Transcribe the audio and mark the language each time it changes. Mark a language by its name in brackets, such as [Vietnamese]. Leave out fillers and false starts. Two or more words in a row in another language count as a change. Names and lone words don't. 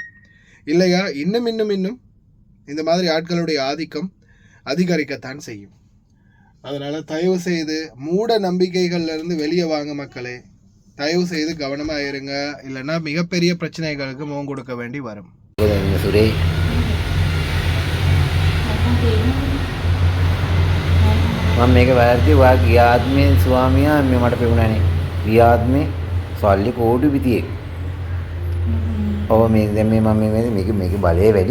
[Tamil] இல்லையா இன்னும் இந்த மாதிரி ஆட்களுடைய ஆதிக்கம் அதிகரிக்கத்தான் செய்யும். அதனால் தயவு செய்து மூட நம்பிக்கைகள்லேருந்து வெளியே வாங்க மக்களே. தயவு செய்து கவனமாக இருங்க, இல்லைன்னா மிகப்பெரிய பிரச்சனைகளுக்கு முகம் கொடுக்க வேண்டி வரும். [Sinhala] මම මේක වැරදි ඔයා ගිය ආත්මේ ස්වාමියා මට පෙවුණානේ. ගිය ආත්මේ සල්ලි කෝටි පිටියෙක්. ඔව් මේ දැන් මේ මම මේක බලය වැඩි.